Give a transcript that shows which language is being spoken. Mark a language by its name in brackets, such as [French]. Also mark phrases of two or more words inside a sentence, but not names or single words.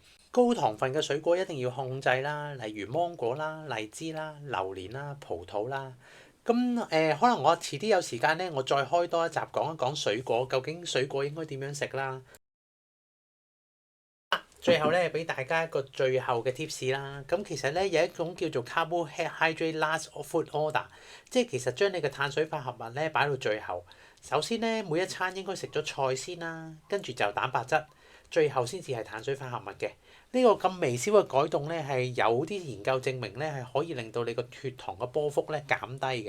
[Cantonese] 高糖分嘅水果一定要控制啦，例如芒果啦、荔枝啦、榴蓮啦、葡萄啦。咁可能我遲啲有時間咧，我再開多一集講一講水果，究竟水果應該點樣食啦。最後咧，俾大家一個最後嘅 tips 啦。咁其實咧有一種叫做 [English] carbohydrate last food order， [Cantonese] 即係其實將你嘅碳水化合物咧擺到最後。首先咧，每一餐應該食咗菜先啦，跟住就蛋白質，最後先至係碳水化合物嘅。呢個咁微小嘅改動咧，係有啲研究證明咧係可以令到你個血糖嘅波幅咧減低嘅。